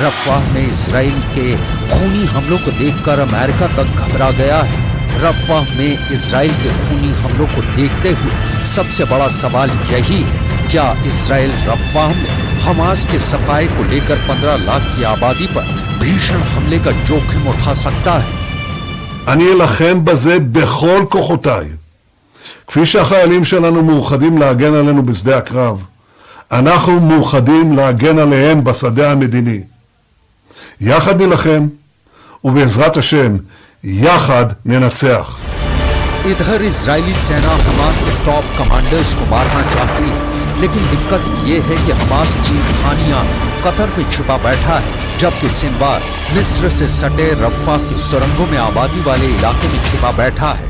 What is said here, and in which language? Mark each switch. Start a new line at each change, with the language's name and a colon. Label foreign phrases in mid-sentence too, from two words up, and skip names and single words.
Hindi: रफ़ा में इजराइल के खूनी हमलों को देखकर अमेरिका तक घबरा गया है। रफ़ा में इजराइल के खूनी हमलों को देखते हुए सबसे बड़ा सवाल यही है, क्या इजराइल रफ़ा में हमास के सफाए को लेकर 15 लाख की आबादी पर भीषण हमले का जोखिम उठा सकता है?
Hebrew: אני אלחם בזה בכל כוחותיי. כפי שהחיילים שלנו מאוחדים להגן עלינו בשדה הקרב, אנחנו מאוחדים להגן עליהם בשדה המדיני. יחד נלחם, ובעזרת השם, יחד ननצח.
Hindi: इधर इजरायली सेना हमास के
English: top commanders
Hindi: को मारना चाहती है, लेकिन दिक्कत ये है कि हमास चीफ खानिया कतर में छुपा बैठा है, जबकि सिनवार मिस्र से सटे रफ़ा की सुरंगों में आबादी वाले इलाके में छुपा बैठा है।